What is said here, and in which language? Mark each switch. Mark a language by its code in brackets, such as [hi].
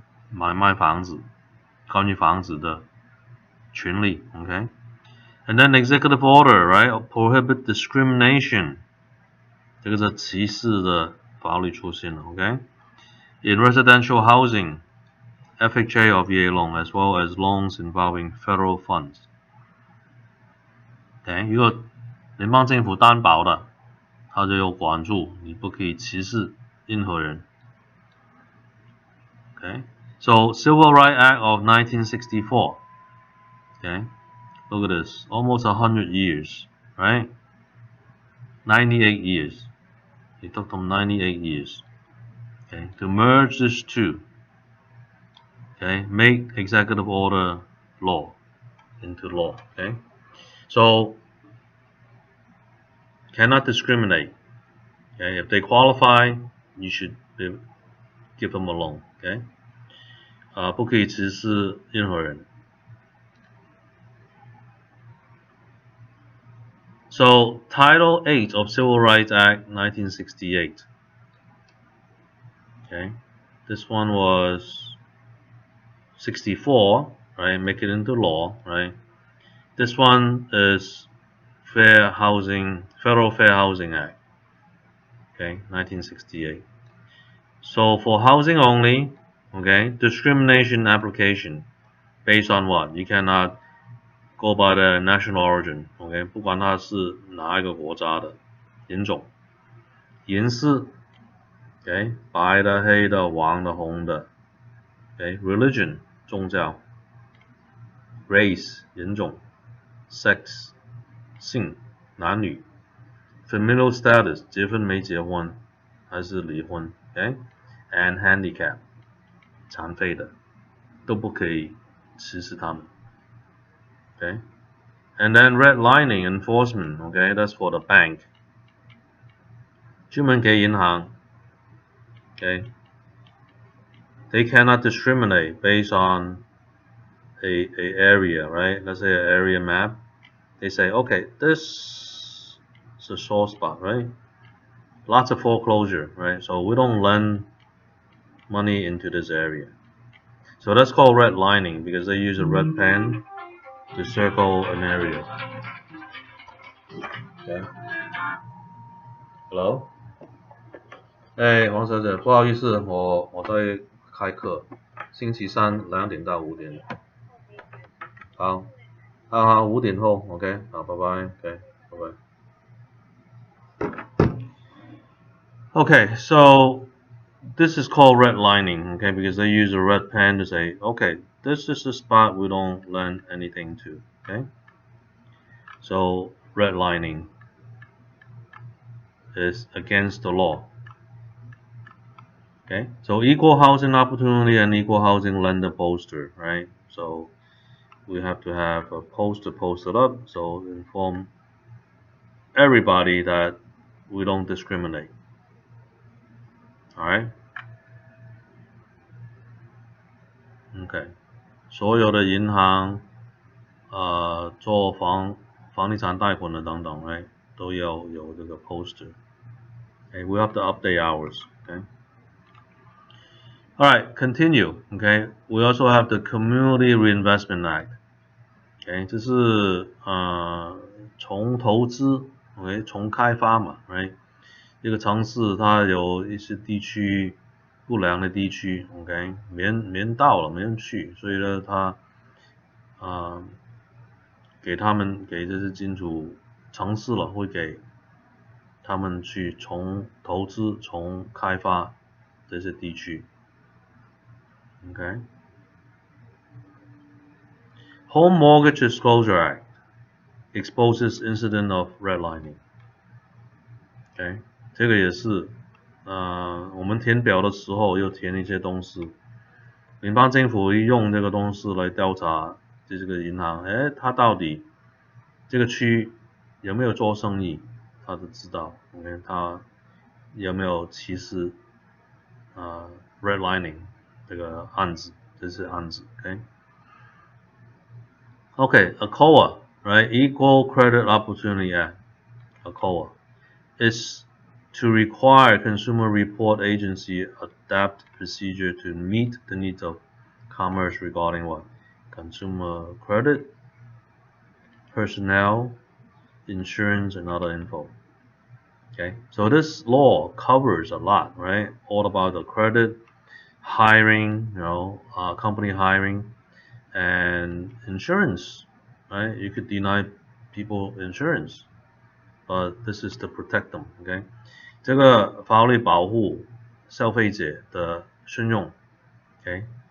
[zh] 买卖房子，关于房子的权利 [en] ，OK， and then executive order right prohibit discrimination， [zh] 这个是歧视的法律出现了 [en] ，OK。In residential housing, FHA or VA loan, as well as loans involving federal funds. [zh] Okay, 如果联邦政府担保的，它就有管住，你不可以歧视任何人。 [en] Okay, so Civil Rights Act of 1964. Okay, look at this, almost 100 years, right? 98 years. It took them 98 years. Okay, to merge these two. Okay, make executive order law into law. Okay, so cannot discriminate. Okay, if they qualify, you should give them a loan. [zh] Okay, 不可以歧视任何人。 [en] So Title 8 of Civil Rights Act 1968. Okay, this one was 64, right? Make it into law, right? This one is Federal Fair Housing Act. Okay, 1968. So for housing only, okay, discrimination application based on what? You cannot go by the national origin, okay? [zh] 不管它是哪一个国家的人种、颜色 ，okay? 白的、黑的、黄的、红的 ，okay? Religion 宗教 ，race 人种 ，sex 性男女 ，familial status 结婚没结婚还是离婚 ，okay? And handicap 残废的都不可以歧视他们 ，okay? [en] And then redlining enforcement, okay, that's for the bank. [zh] 专门给银行 [en] okay, they cannot discriminate based on a area, right? Let's say an area map. They say, okay, this is a sore spot, right? Lots of foreclosure, right? So we don't lend money into this area. So that's called redlining because they use a red pen to circle an area. Okay. Hello? [zh] 哎，王小姐，不好意思，我在开课，星期三2点到5点。好，5点后 ，OK， 好，拜拜 ，OK， 拜拜。 [en] Okay, so this is called redlining, okay, because they use a red pen to say, okay, this is the spot we don't lend anything to, okay? So redlining is against the law. Okay, so equal housing opportunity and equal housing lender poster, right? So we have to have a poster posted up so inform everybody that we don't discriminate. Alright? Okay. [zh] 所有的银行做房地产贷款的等等 right 都要有这个 poster. [en] Okay, we have to update ours. Okay. Alright, continue. Okay, we also have the Community Reinvestment Act. [zh] Okay, 这是重投资 ，OK， 重开发嘛 ，right？一个城市它有一些地区不良的地区 ，OK， 没人到了，没人去，所以呢，它给这些金主城市了，会给他们去重投资、重开发这些地区 ，OK。 [en] Home Mortgage Disclosure Act exposes incident of redlining. [zh] OK， 这个也是，我们填表的时候要填一些东西。联邦政府会用这个东西来调查这个银行，他到底这个区有没有做生意，他都知道。 OK， 他有没有歧视redlining 这个案子，这是案子。 [en] OK， ACOA, right? Equal Credit Opportunity Act, ACOA, is to require consumer report agency adapt procedure to meet the needs of commerce regarding what? Consumer credit, personnel, insurance, and other info. Okay, so this law covers a lot, right? All about the credit, hiring, company hiring, and insurance, right? You could deny people insurance, but this is to protect them, okay? [zh] 这个法律保护消费者的信用 ，OK？